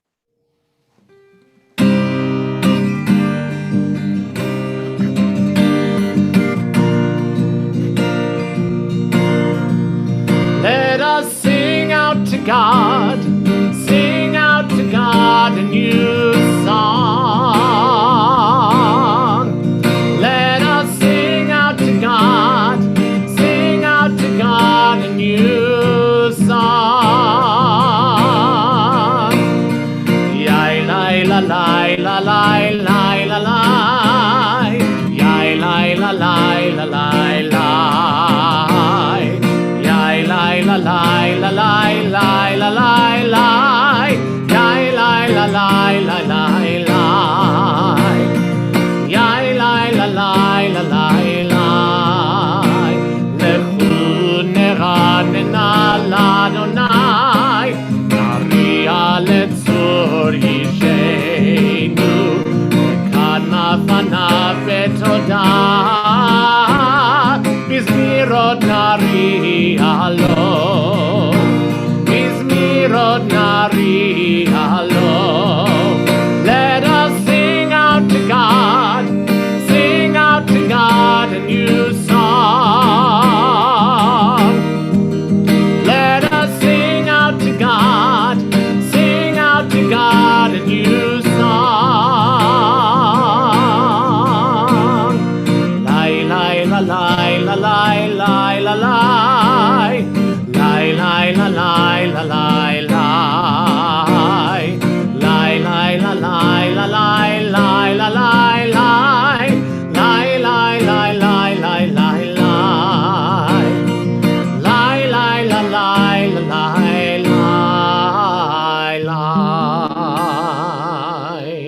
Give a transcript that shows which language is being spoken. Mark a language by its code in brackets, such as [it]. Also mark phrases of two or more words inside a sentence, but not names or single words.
[en] Let us sing out to God a new song. Let us sing out to God a new song. Yai lai la lai la lai lai la lai, yai lai la lai la lai lai. La la la la la la la la, yai la la la la la la, yai la la la la la la. [he] לכו נרננה ליהוה נריעה לצור ישענו, במה פניו ותודה, בזמירות נריע לו, בזמירות נריע לו. [en] Let us sing out to God, sing out to God a new song. Let us sing out to God, sing out to God a new song. Lai lai la lai la lai lai la lai, lai lai la lai la lai lai, lai lai la lai la lai lai la lai lai, lai lai lai lai lai lai lai, lai lai la lai la lai lai lai.